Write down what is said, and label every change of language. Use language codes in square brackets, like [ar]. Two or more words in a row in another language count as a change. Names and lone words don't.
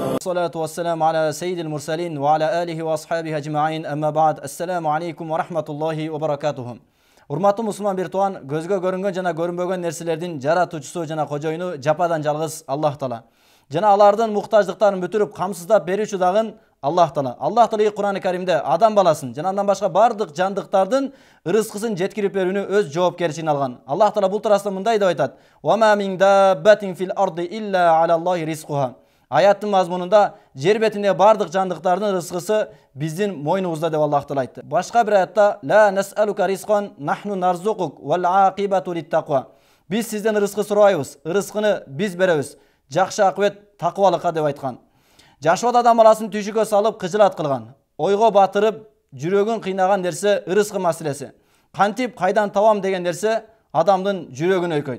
[ar] الصلاة والسلام على سيد المرسلين وعلى آله وأصحابه أجمعين. أما بعد. السلام عليكم ورحمة الله وبركاته. [ky] Урматтуу мусулман бир туган, көзгө көрүнгөн жана көрүнбөгөн нерселердин жаратуучусу жана кожоюну жападан жалгыз Аллах Таала. Жана алардын муктаждыктарын бүтүрүп камсыздап берүүчү дагы Аллах Таала. Аллах Таала Кур'ан-ы Каримде адам баласын жана андан башка бардык жандыктардын рызкысын жеткирип берүүнү өз жоопкерчилигине алган. Аллах Таала бул туурасында мындай деп айтат: [ar] "وما من دابة في الأرض إلا على الله رزقها." [ky] Аяттын мазмунунда жер бетинде бардык жандыктардын рызкысы биздин мойнубузда деп Аллах Таала айтты. Башка бир аятта: [ar] "لا نسألك رزقا نحن نرزقك والعاقبة للتقوى." [ky] Биз сизден рызкы сурайбыз, рызкыны биз беребиз. Жакшы акыбет такыбалыкка деп айткан. Жашоодо адам баласын түйшүккө салып кыжылат кылган, ойго батырып, жүрөгүн кыйнаган нерсе рызкы маселеси. Кантип кайдан табам деген нерсе адамдын жүрөгүн өйкөйт.